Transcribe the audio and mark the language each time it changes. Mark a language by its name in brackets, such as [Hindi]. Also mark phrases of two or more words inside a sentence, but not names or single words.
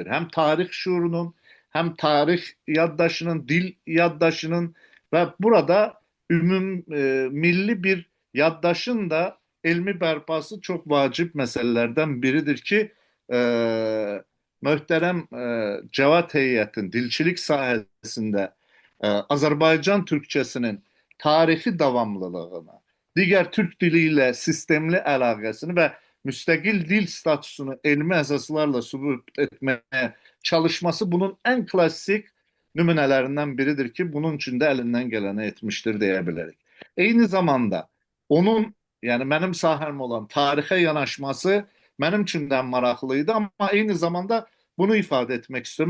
[Turkish] Hem tarih şuurunun hem tarih yaddaşının, dil yaddaşının ve burada milli bir yaddaşın da ilmi berpası çok vacip meselelerden biridir ki e, muhterem Cevat Heyet'in dilçilik sahasında Azerbaycan Türkçesinin tarihi davamlılığını, diğer Türk diliyle [Azerbaijani] sistemli əlaqəsini və müstəqil dil statusunu elmi əsaslarla sübut [Turkish] etmeye çalışması bunun en klasik nümunelerinden biridir ki bunun için de elinden geleni etmiştir diyebiliriz. Aynı zamanda onun yani benim sahəm olan tarihe yanaşması benim için de maraqlıydı ama aynı zamanda bunu ifade etmek istiyorum.